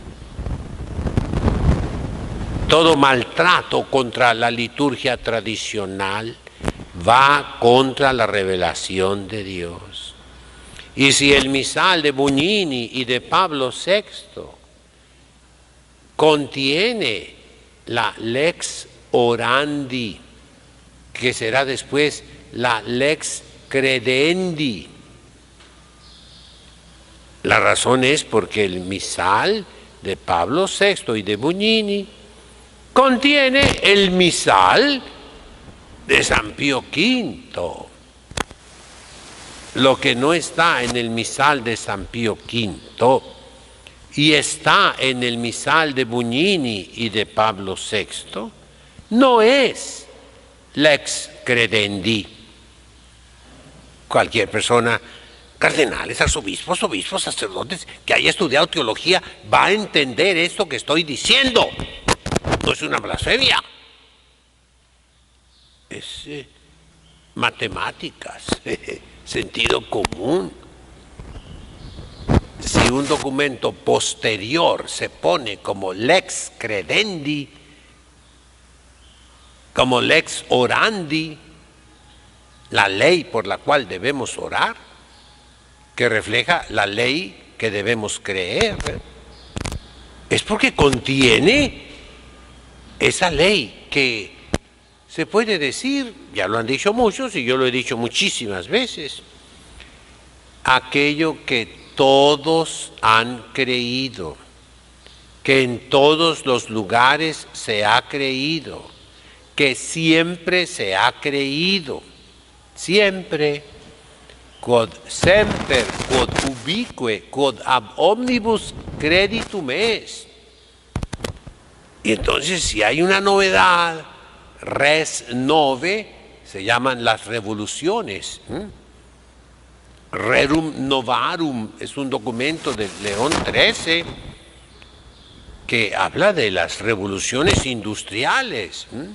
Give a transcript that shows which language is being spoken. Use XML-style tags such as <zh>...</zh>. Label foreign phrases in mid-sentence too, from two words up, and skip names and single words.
<es>Todo maltrato contra la liturgia tradicional va contra la revelación de Dios. Y si el misal de Bugnini y de Pablo VI contiene la</es> <la>lex orandi,</la> <es>que será después la</es> <la>lex credendi,</la> <es>la razón es porque el misal de Pablo VI y de Bugnini contiene el misal de San Pío V. Lo que no está en el misal de San Pío V y está en el misal de Bugnini y de Pablo VI, no es</es> <la>lex credendi.</la> <es>Cualquier persona, cardenales, arzobispos, obispos, sacerdotes, que haya estudiado teología, va a entender esto que estoy diciendo. No es una blasfemia. Es matemáticas, sentido común. Si un documento posterior se pone como</es> <la>lex credendi,</la> <es>como</es> <la>lex orandi,</la> <es>la ley por la cual debemos orar, que refleja la ley que debemos creer, es porque contiene esa ley que se puede decir, ya lo han dicho muchos y yo lo he dicho muchísimas veces, aquello que todos han creído, que en todos los lugares se ha creído, que siempre se ha creído, siempre,</es> <la>quod semper, quod ubique, quod ab omnibus creditum est.</la> <es>Y entonces si hay una novedad,</es> <la>res nove,</la> <es>se llaman las revoluciones. Rerum Novarum es un documento de León XIII que habla de las revoluciones industriales.</es>